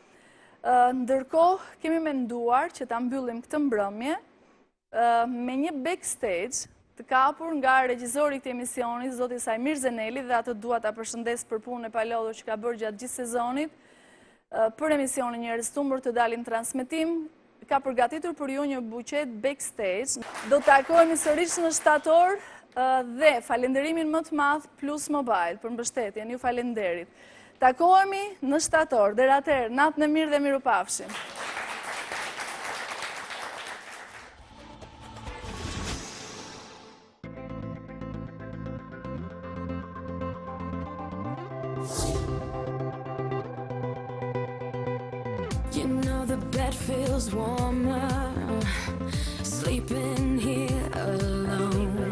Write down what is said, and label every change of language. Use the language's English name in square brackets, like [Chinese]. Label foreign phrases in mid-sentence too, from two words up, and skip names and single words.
[Albanian] Ndërkohë, kemi menduar që ta mbyllim këtë mbrëmje me një backstage të kapur nga regjizori i këtij emisioni, zoti Sajmir Zeneli, dhe atë dua ta përshëndes për punën e palodhur që ka bërë gjatë gjithë sezonit për emisionin Njerëz të humbur të dalin transmetim. Ka përgatitur për ju një buqet backstage. Do të takohemi sërish në shtator dhe falenderimin më të madh Plus Mobile për mbështetjen, ju falenderit. Takohemi në shtator, deri atëherë, natën e mirë dhe mirupafshim. [English] You know the bed feels warmer, sleeping here alone.